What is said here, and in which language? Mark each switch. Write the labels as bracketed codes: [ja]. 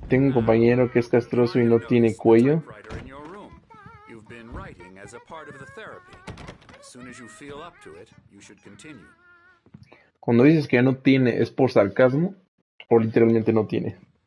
[es] Tengo un compañero que es castroso y no tiene cuello. [en] You've been writing as a part of the therapy. As soon as you feel up to it, you should continue. [es] Cuando dices que no tiene, ¿es por sarcasmo? ¿O literalmente no tiene?